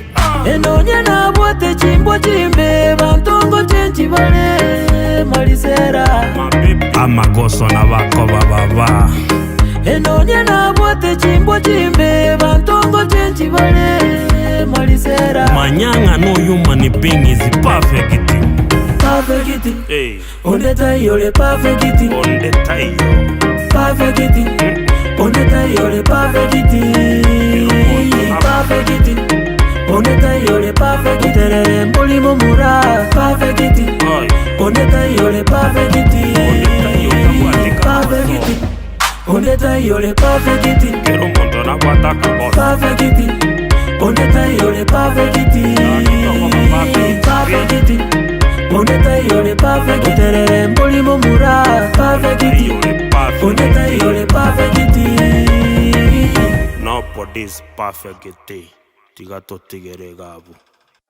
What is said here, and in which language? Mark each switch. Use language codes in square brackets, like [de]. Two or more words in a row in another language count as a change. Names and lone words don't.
[guz] enonye nabwate chimbo chimbe bantongo chenchi bale malisera amakoso na bako bababa enonye nabwate chimbo chimbe bantongo chenchi bale malisera [en] manyanga no human being is perfect. Perfect. Hey. [guz] Oneta yole perfect. Ondeta yo Perfect. Oneta yole perfect. Perfect. Oneta yole perfect. Terere mboli momura. Perfect. Oneta yole perfect. Perfect. Oneta yole perfect. Kero mondo na wataka bosa Perfect. Oneta yole perfect. Perfect. Oneta yole perfect. Terere mboli momura. Perfect. Oneta yole perfect. [en] No for this perfect. [guz] Tigato tigere gabu